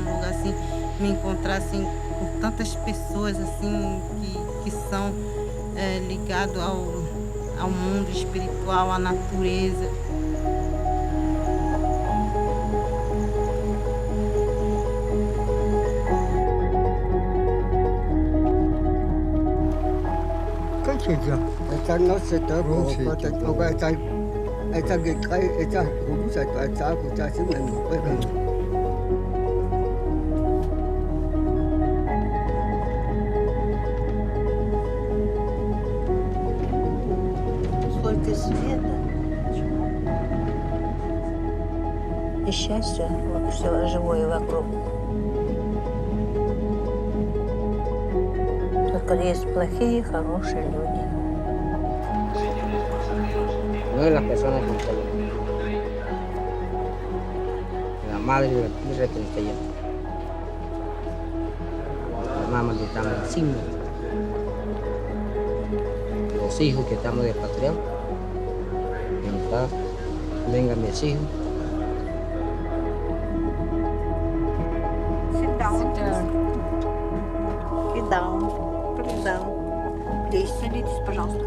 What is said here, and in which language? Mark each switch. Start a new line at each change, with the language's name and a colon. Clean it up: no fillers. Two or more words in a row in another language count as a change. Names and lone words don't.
Portuguese: assim, me encontrar assim com tantas pessoas assim que são ligadas ao mundo espiritual, à natureza.
Spanish: Esa no se te roba, te toca esa que cae, esa jurusa, esa cosa así me mueve.
Russian: Сколько света и счастья, вот все живое вокруг. Только есть плохие и хорошие люди.
Spanish: No de las personas que están la madre y la tierra que está allá. La mamá que estamos encima. Los hijos que estamos despatriados. Mi papá, vengan mis hijos.
English: Sit down. Sit down. Please down. Please,
Russian: садитесь, пожалуйста.